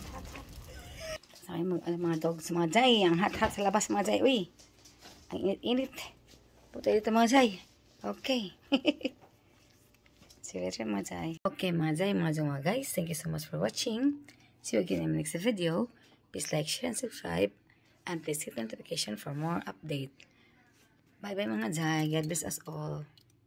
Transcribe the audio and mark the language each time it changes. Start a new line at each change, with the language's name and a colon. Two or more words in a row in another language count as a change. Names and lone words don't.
Filipino: Sakay mga dogs mga Jai. Ang hot sa labas mga Jai. Uy. Ang init. Puto dito mga Jai. Okay.
English: See you later
Filipino: mga Jai. Okay mga Jai. Mga guys.
English: Thank you so much for watching. See you again in the next video. Please like, share, and subscribe. And please hit the notification for more update. Bye bye
Filipino: mga Jai.
English: God bless us all.